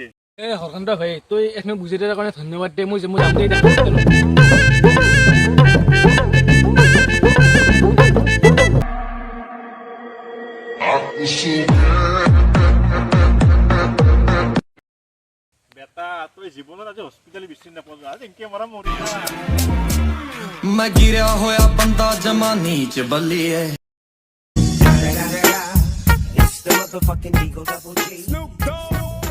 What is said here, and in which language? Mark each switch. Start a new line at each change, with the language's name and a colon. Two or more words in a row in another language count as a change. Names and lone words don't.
Assamese: এই হৰকান্ত ভাই তই এখনো বুজি দিয়াৰ কাৰণে ধন্যবাদ দে মই যাম দে হস্পিটেলত বেটা তই জীৱনত আজি হস্পিটেল বিচাৰি নাপাওঁ আজি এনেকে মৰা মৰি
Punjabi: ਮੈਂ ਗਿਰਾ ਹੋਇਆ ਬੰਦਾ ਜਮਾ ਨੀਚ ਬੱਲੀਏ
English: It's the motherfucking Eagle Double G. Snoop Dogg.